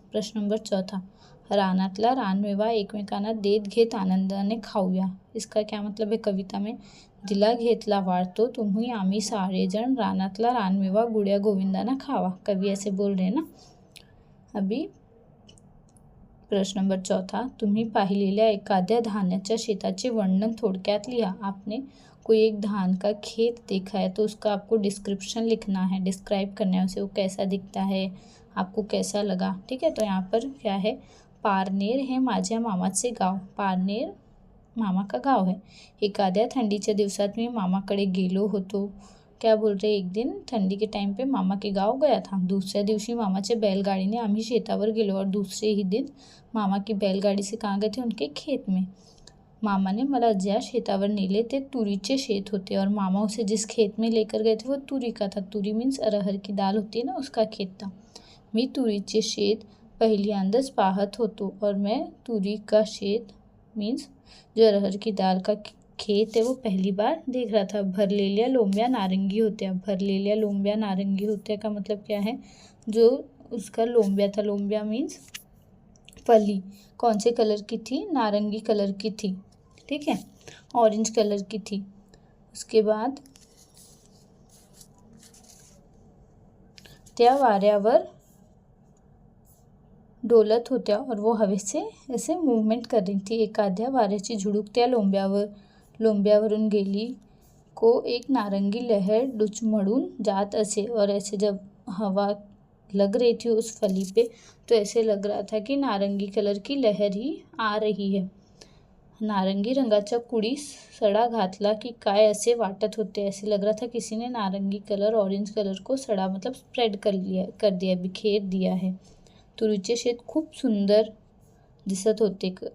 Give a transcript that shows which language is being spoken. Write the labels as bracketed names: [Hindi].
[Marathi] प्रश्न नंबर चौथा, रानातला रानमेवा एकमेकांना देत घेत आनंदाने खाऊया। [Hindi] इसका क्या मतलब है, कविता में [Marathi] दिला घेतला वाढतो, तुम्ही आम्ही सारेजण रानातला रानमेवा गुड्या गोविंदाना खावा। [Hindi] कवि ऐसे बोल रहे हैं ना। [Marathi] अभी प्रश्न नंबर चौथा, तुम्ही पाहिलेल्या एखाद्या धान्याच्या शेताचे वर्णन थोडक्यात लिहा। [Hindi] आपने कोई एक धान का खेत देखा है तो उसका आपको डिस्क्रिप्शन लिखना है, डिस्क्राइब करना है उसे, वो कैसा दिखता है, आपको कैसा लगा। ठीक है, तो यहाँ पर क्या है, पारनेर [Marathi] हे माझ्या मामाचे गाव। [Hindi] पारनेर मामा का गाव है। [Marathi] एखाद्या थंडीच्या दिवसात मी मामाकडे गेलो होतो। [Hindi] क्या बोल रहे, एक दिन ठंडी के टाइम पे मामा के गाव गया था। [Marathi] दूसऱ्या दिवशी मामाच्या बैलगाडीने आम्ही शेतावर गेलो, [Hindi] और दूसरे ही दिन मामा की बैलगाड़ी से कहाँ गए थे, उनके खेत में। [Marathi] मामा ने मला ज्या शेतावर नेले ते तुरीचे शेत होते, [Hindi] और मामा उसे जिस खेत में लेकर गए थे वो तुरी का था। तुरी मीन्स अरहर की दाल होती है ना, उसका खेत था। [Marathi] मी तुरीचे शेत पहिल्यांदाच पाहत होतो, [Hindi] और मैं तुरी का शेत मीन्स जो अरहर की दाल का खेत है वो पहली बार देख रहा था। [Marathi] भरलेल्या लोंब्या नारंगी होत्या। [Hindi] भरलेल्या लोंब्या नारंगी होत्या का मतलब क्या है, जो उसका लोंब्या था, लोंब्या मीन्स फली, कौन से कलर की थी, नारंगी कलर की थी। ठीक है, ऑरेंज कलर की थी। उसके बाद [Marathi] त्या वाऱ्यावर डोलत होत्या [Hindi] और वो हवेचे ऐसे मूवमेंट कर रही थी. [Marathi] एखाद्या वाऱ्याची झुळूक त्या लोंब्यावरून गेली को एक नारंगी लहर डुचमडून जात असे. [Hindi] और ऐसे जब हवा लग रही थी उस फली पे तो ऐसे लग रहा था कि नारंगी कलर की लहर ही आ रही है. [Marathi] नारंगी रंगाचा कुडी सडा घातला की काय असे वाटत होते. [Hindi] ऐसे लग रहा था किसी ने नारंगी कलर ऑरेंज कलर को सडा मतलब स्प्रेड कर दिया बिखेर दिया है. [Marathi] तुरीचे शेत खूप सुंदर दिसत होते.